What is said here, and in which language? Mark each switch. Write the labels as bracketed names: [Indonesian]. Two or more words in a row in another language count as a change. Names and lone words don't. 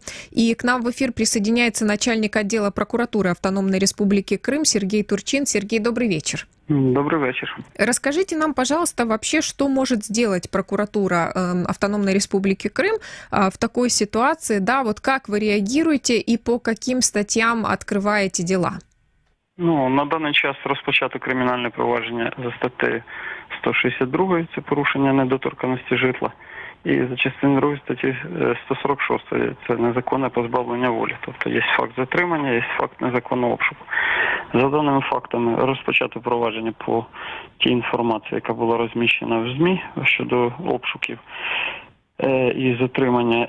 [Russian] И к нам в эфир присоединяется начальник отдела прокуратуры Автономной Республики Крым Сергей Турчин. Сергей, добрый вечер. Добрый вечер. Расскажите нам, пожалуйста, вообще, что может сделать прокуратура Автономной Республики Крым в такой ситуации, да, вот как вы реагируете и по каким статьям откриваєте дела? [Ukrainian] На даний час розпочато кримінальне провадження за статтею 162, це порушення недоторканності житла, і за частиною 2 статті 146, це незаконне позбавлення волі. Тобто є факт затримання, є факт незаконного обшуку. За даними фактами розпочато провадження по тій інформації, яка була розміщена в ЗМІ щодо обшуків і затримання.